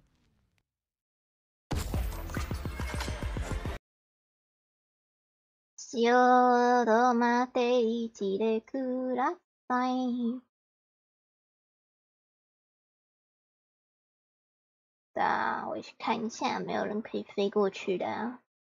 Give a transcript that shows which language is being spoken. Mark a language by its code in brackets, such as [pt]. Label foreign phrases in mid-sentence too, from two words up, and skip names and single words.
[ja] 谢ちょっと待っていてください。 [zh] 我去看一下，没有人可以飞过去的啊。